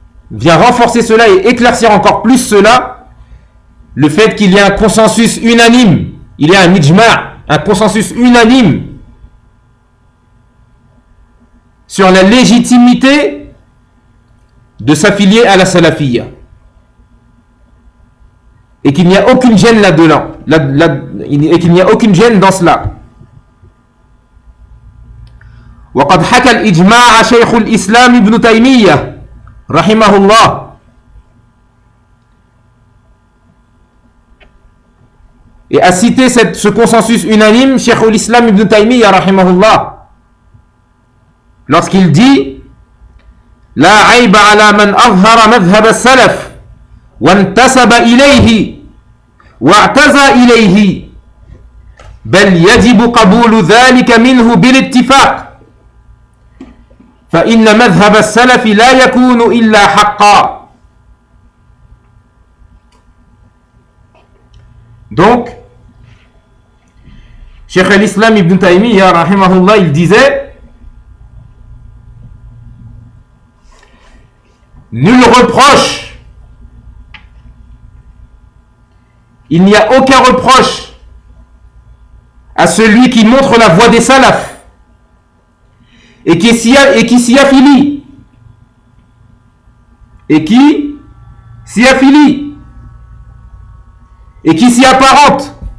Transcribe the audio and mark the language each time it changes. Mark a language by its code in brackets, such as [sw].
[fr] Vient renforcer cela et éclaircir encore plus cela, le fait qu'il y a un consensus unanime, il y a un ijma', un consensus unanime sur la légitimité de s'affilier à la salafia, et qu'il n'y a aucune gêne là-dedans, et qu'il n'y a aucune gêne dans cela. [ar] وقد حكى الإجماع شيخ الإسلام ابن تيمية رحمه الله [fr] et a cité ce consensus unanime Cheikh al-Islam ibn Taymiyyah rahimahullah lorsqu'il dit [ar] لا عيب على من أظهر مذهب السلف وانتسب إليه واعتزى إليه بل يجب قبول ذلك منه بالاتفاق فإن مذهب السلف لا يكون إلا حقا. [fr] Donc Cheikh al-Islam ibn Taymiyyah rahimahullah, il disait: nul reproche, il n'y a aucun reproche à celui qui montre la voie des salafs et qui s'y apparente.